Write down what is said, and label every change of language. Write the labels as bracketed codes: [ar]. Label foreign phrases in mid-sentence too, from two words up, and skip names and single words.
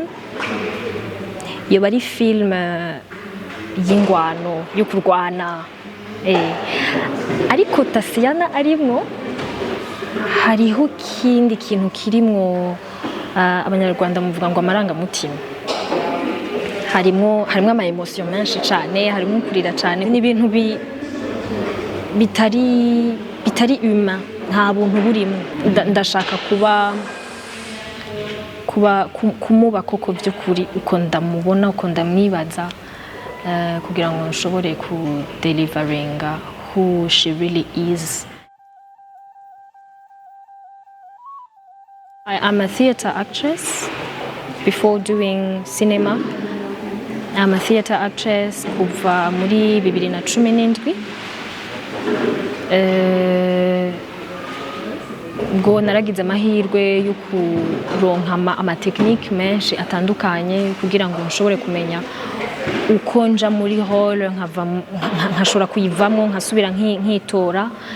[rn] Iyo bari film y'ingwano yo kurwana, ariko Tasiana arimwo hariho kindi kintu kirimwo abanyarwanda muvuga ngo amarangamutima. Harimo ama emotion menshi cyane, harimo kurira cyane, ni ibintu bitari humain, nta buntu burimo. Ndashaka kumuba koko by'ukuri uko ndamubona, uko ndamwibaza, kugira ngo nshobore ku deliveringa [en] who she really is. I am a theater actress before doing cinema. I'm a theater actress [rw] kuva muri 2017. [rn] Ngo naragize amahirwe yo kuronka amateknike menshi atandukanye kugira ngo nshobore kumenya uko nja muri role nkashobora kuyivamo nkasubira nkitora.